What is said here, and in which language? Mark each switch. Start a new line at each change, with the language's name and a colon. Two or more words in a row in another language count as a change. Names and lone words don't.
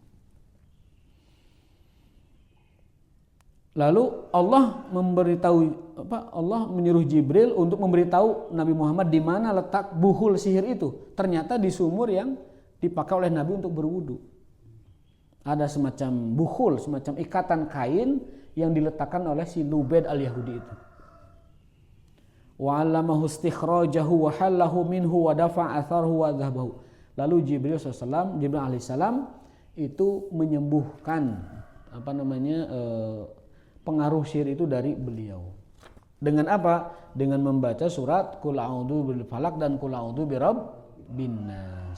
Indonesian: Lalu Allah Allah menyuruh Jibril untuk memberitahu Nabi Muhammad di mana letak buhul sihir itu. Ternyata di sumur yang dipakai oleh Nabi untuk berwudu. Ada semacam buhul, semacam ikatan kain yang diletakkan oleh si Lubed al-Yahudi itu.
Arabic: وعلمه استخراجه وحله منه ودفع أثره وذهابه.
Indonesian: Lalu Jibril alaihissalam itu menyembuhkan pengaruh sihir itu dari beliau. Dengan apa? Dengan membaca surat
Arabic: قل أعوذ بالفلق
Indonesian: dan
Arabic: قل أعوذ برب الناس.